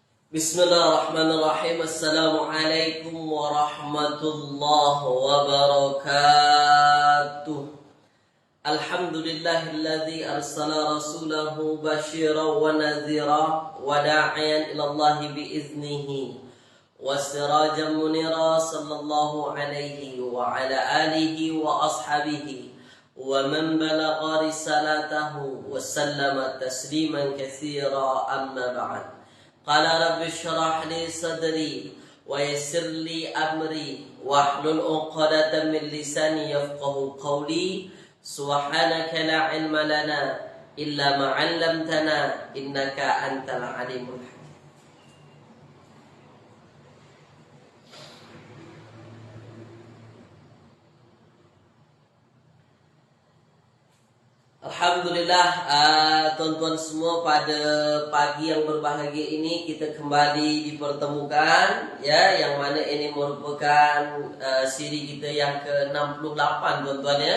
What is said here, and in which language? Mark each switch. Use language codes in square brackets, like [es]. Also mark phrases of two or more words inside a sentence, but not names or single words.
[ar] بسم الله الرحمن الرحيم. السلام عليكم ورحمة الله وبركاته. الحمد لله الذي أرسل رسوله بشيرا و نذيرا و داعيا إلى الله بإذنه و سراجا منيرا صلى الله عليه و على آله و أصحابه و من بلغ رسالته و سلم تسليما كثيرا أما بعد. قال رب اشرح لي صدري و يسر لي أمري واحلل عقدة من لساني يفقهوا قولي. سبحانك لا علم لنا إلا ما علمتنا إنك أنت العليم الحكيم. [ms] Alhamdulillah, tuan-tuan semua, pada pagi yang berbahagia ini kita kembali dipertemukan, ya, yang mana ini merupakan siri kita yang ke-68, tuan-tuan, ya.